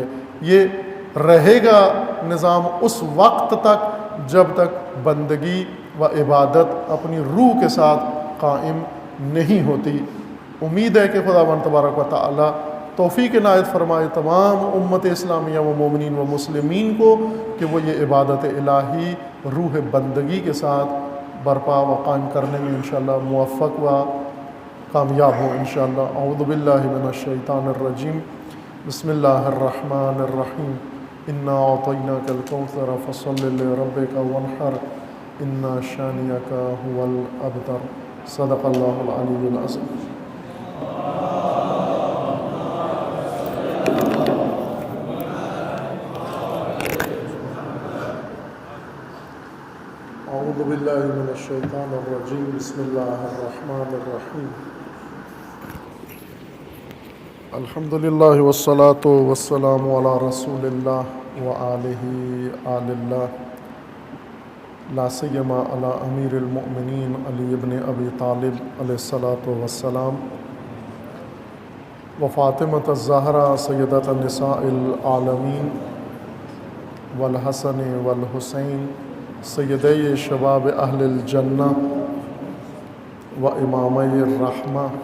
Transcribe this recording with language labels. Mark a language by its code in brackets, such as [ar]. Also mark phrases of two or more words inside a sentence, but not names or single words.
[ur] یہ رہے گا نظام اس وقت تک جب تک بندگی و عبادت اپنی روح کے ساتھ قائم نہیں ہوتی۔ امید ہے کہ خداوند تبارک و تعالی توفیق عنایت فرمائے تمام امت اسلامیہ و مومنین و مسلمین کو کہ وہ یہ عبادت الہی روح بندگی کے ساتھ برپا و قائم کرنے میں انشاءاللہ موفق و کامیاب ہوں انشاءاللہ۔ [ar] اعوذ باللہ من الشیطان الرجیم، بسم اللہ الرحمن الرحیم، انا اعطیناک الکوثر فصل لربک وانحر ان شانئک هو الابتر۔ صدق اللہ العلی العظیم۔ اعوذ باللہ من الشیطان الرجیم، بسم اللہ الرحمن الرحیم، الحمدللہ والصلاة والسلام علی رسول اللہ وآلہ آل اللہ، لا سیما علی امیر المؤمنین علی ابن ابی طالب علیہ الصلاۃ والسلام، وفاطمۃ الزہرا سیدۃ النساء العالمین، والحسن والحسین سیدی شباب اہل الجنہ و امامی الرحمہ،